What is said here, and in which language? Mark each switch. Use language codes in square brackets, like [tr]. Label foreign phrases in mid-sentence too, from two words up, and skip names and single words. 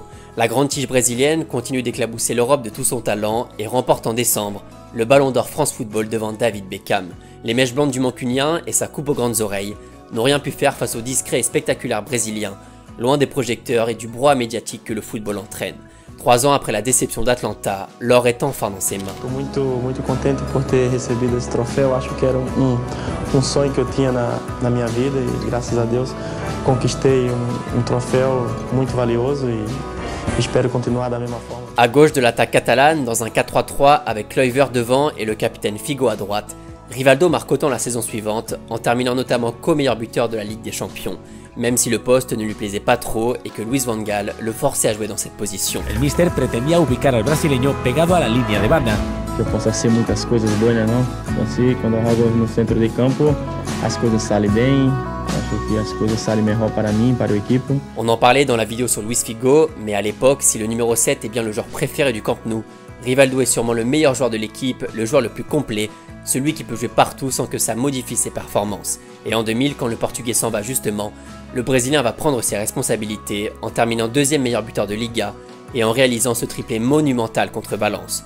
[fr] La grande tige brésilienne continue d'éclabousser l'Europe de tout son talent et remporte en décembre le Ballon d'Or France Football devant David Beckham. Les mèches blondes du Mancunien et sa coupe aux grandes oreilles n'ont rien pu faire face au discret et spectaculaire brésilien, loin des projecteurs et du brouhaha médiatique que le football entraîne. 3 ans après la déception d'Atlanta, l'or est enfin dans ses mains. [pt] Estou muito contente por ter recebido esse troféu. Acho que era sonho que eu tinha na minha vida e graças a Deus conquistei troféu muito valioso e espero continuar da mesma forma. [fr] À gauche de l'attaque catalane, dans un 4-3-3 avec Kluivert devant et le capitaine Figo à droite, Rivaldo marque autant la saison suivante, en terminant notamment co-meilleur buteur de la Ligue des Champions, même si le poste ne lui plaisait pas trop et que Luis Van Gaal le forçait à jouer dans cette position. [es] El míster pretendía ubicar al brasileño pegado a la línea de banda. [pt] Que eu possa ser muitas coisas boas, não? Então, assim, quando eu jogo no centro de campo, as coisas saem bem. Acho que as coisas saem melhor para mim, para a equipe. [fr] On en parlait dans la vidéo sur Luis Figo, mais à l'époque, si le numéro 7 est bien le joueur préféré du Camp Nou, Rivaldo est sûrement le meilleur joueur de l'équipe, le joueur le plus complet, celui qui peut jouer partout sans que ça modifie ses performances. Et en 2000, quand le Portugais s'en va justement, le Brésilien va prendre ses responsabilités en terminant deuxième meilleur buteur de Liga et en réalisant ce triplé monumental contre Valence.